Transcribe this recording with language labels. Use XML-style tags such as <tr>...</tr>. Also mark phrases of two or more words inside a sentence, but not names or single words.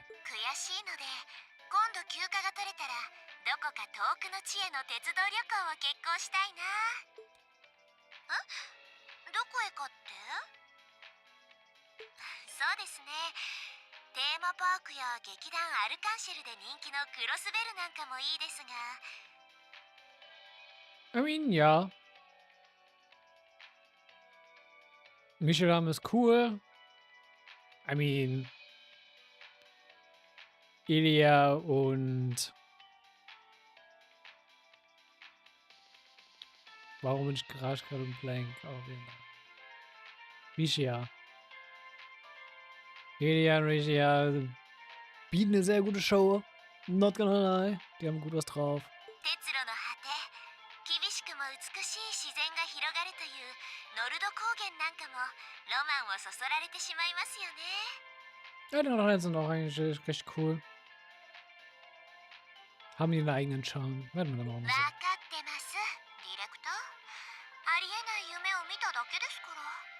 <ja>悔しいので今度休暇が取れたらどこか遠くの地への鉄道旅行を決行したいな。どこへかって？そうですね、テーマパークや劇団アルカンシェルで人気のクロスベルなんかもいいですが。</ja> <en>I mean,</en> <de>ja. Mishiram ist cool.</de> <en>I mean,</en> <de>Elia und... Warum bin ich gerade im Blank? Auf jeden Fall. Rishia. Elia und Rishia bieten eine sehr gute Show.</de> <en>Not gonna lie.</en> <de>Die haben gut was drauf.</de> <ja>鉄路の果て、厳しくも美しい自然が広がるというノルド高原なんかもロマンをそそられてしまいますよね。</ja> <de>Ja, die anderen sind auch eigentlich recht cool. Haben die einen eigenen Charme. Werden wir dann auch mal</de> <ja>分かってますディレクター。ありえない夢を見ただけですから。</ja>